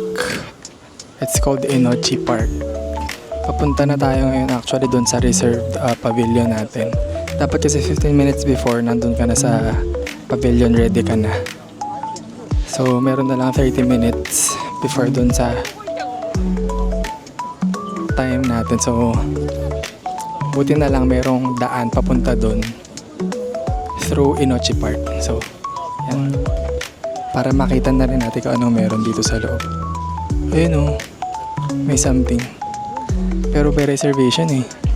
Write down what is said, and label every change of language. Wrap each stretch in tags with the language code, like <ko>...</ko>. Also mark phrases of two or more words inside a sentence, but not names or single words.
<en>It's called Enochi Park.</en> <tl>Papunta na tayo ngayon actually doon sa</tl> <en>reserved pavilion</en> <tl>natin. Dapat kasi</tl> <en>15 minutes before</en> <tl>nandun ka na sa pavilion, ready ka na. So meron na lang</tl> <en>30 minutes before</en> <tl>doon sa time natin. So buti na lang merong daan papunta doon through Enochi Park. So yan, para makita na rin natin kung ano meron dito sa loob. Ayun may something. Pero</tl> <en>by reservation</en> <tl>eh.</tl>